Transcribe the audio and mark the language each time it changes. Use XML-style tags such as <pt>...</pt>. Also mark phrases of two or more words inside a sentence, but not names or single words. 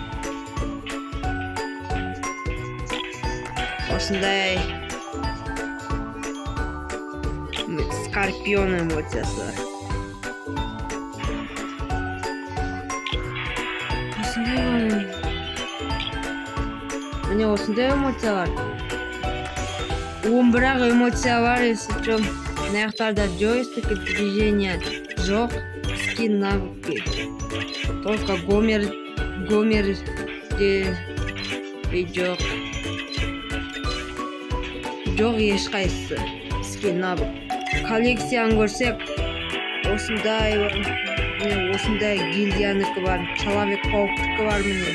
<kk>Осындай скорпион эмоциясы бар. Осындай бар. Міне осындай эмоция бар. 11 эмоция бар,</kk> <ru>если что.</ru> <kk>Мына жақтарда</kk> <ru>джойстик движения</ru> <kk>жоқ,</kk> <ru>скин навыки.</ru> <kk>Только Гомер де жоқ. Жоқ ешқайсысы</kk> <ru>скин навык.</ru> <kk>Коллекцияны көрсек, осындай бар. Міне осындай гильдияныкі бар. Человек-пауктікі бар міне.</kk>